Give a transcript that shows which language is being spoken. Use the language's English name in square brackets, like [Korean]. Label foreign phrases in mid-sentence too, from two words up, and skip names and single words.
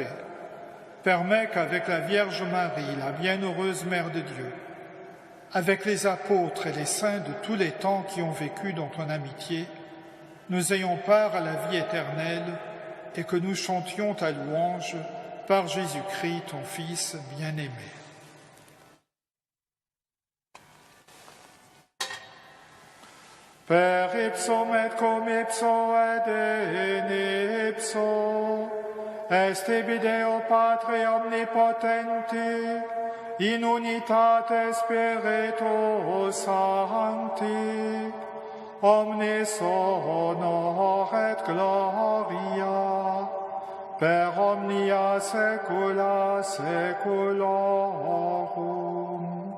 [French] Permets qu'avec la Vierge Marie, la bienheureuse Mère de Dieu, avec les apôtres et les saints de tous les temps qui ont vécu dans ton amitié, nous ayons part à la vie éternelle et que nous chantions ta louange par Jésus-Christ, ton Fils bien-aimé. [Latin] Per ipsum et cum ipso et in ipso, est Deo Patri omnipotenti, in unitate Spiritus Sancti, omnis honor et gloria, per omnia saecula saeculorum.